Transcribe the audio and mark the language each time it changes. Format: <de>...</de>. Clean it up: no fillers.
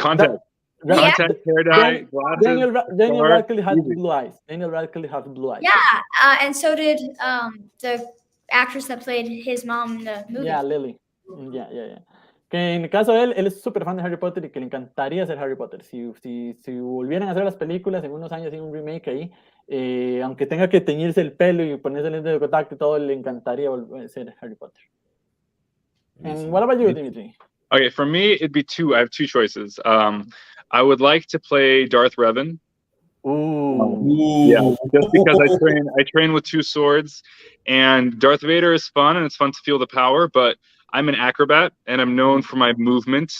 <en>Contact, hair dye, glasses. Daniel Radcliffe has blue eyes. Yeah, and so did the actress that played his mom in the movie. Yeah, Lily. Yeah.</en> <es>Que en el caso de él es súper fan de Harry Potter y que le encantaría ser Harry Potter. Si volvieran a hacer las películas en unos años, en un remake ahí, aunque tenga que teñirse el pelo y ponerse lentes de contacto y todo, le encantaría volver a ser Harry Potter.</es> <en>And what about you, Dimitri? Okay, for me, it'd be two. I have two choices. I would like to play Darth Revan. Ooh. Yeah, just because I train with 2 swords, and Darth Vader is fun and it's fun to feel the power, but I'm an acrobat and I'm known for my movement.</en>